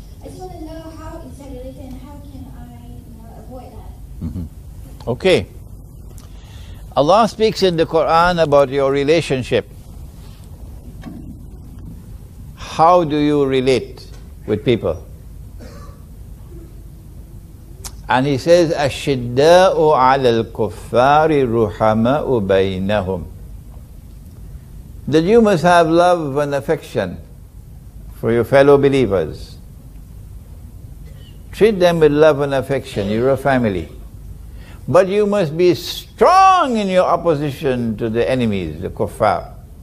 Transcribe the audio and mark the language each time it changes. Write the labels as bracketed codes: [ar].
[en] I just want to know how is that related and how can I avoid that? Mm-hmm. Okay. Allah speaks in the Quran about your relationship. How do you relate with people? And He says, [ar] أَشِدَّاءُ عَلَى الْكُفَّارِ رُحَمَاءُ بَيْنَهُمْ. [en] That you must have love and affection for your fellow believers. Treat them with love and affection, you're a family. But you must be strong in your opposition to the enemies, the kuffar.